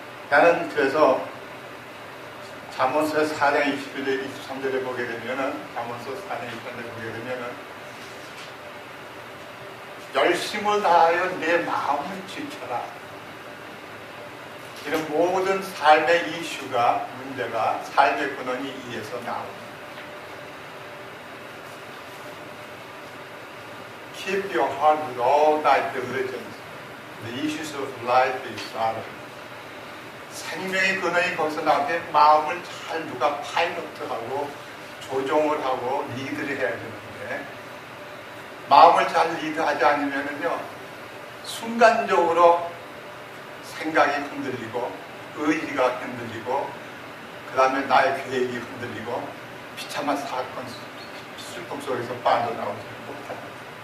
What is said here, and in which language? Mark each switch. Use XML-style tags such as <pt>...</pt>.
<ko>나는 그래서 잠언서 4장 21절 23절에 보게 되면은, 잠언서 4장 23절에 보게 되면은, 열심을 다하여 내 마음을 지켜라. 이런 모든 삶의 문제가 삶의 근원이 이에서 나옵니다.</ko> <en>Keep your heart with all thy diligence. The issues of life is sorrow.</en> <ko>생명의 근원이 거기서 나오는데 마음을 잘 누가 파이로트하고 조종을 하고 리드를 해야 되는데 마음을 잘 리드하지 않으면요, 순간적으로 생각이 흔들리고, 의지가 흔들리고, 그 다음에 나의 계획이 흔들리고, 비참한 사건, 슬픔 속에서 빠져나오지 못합니다.</ko>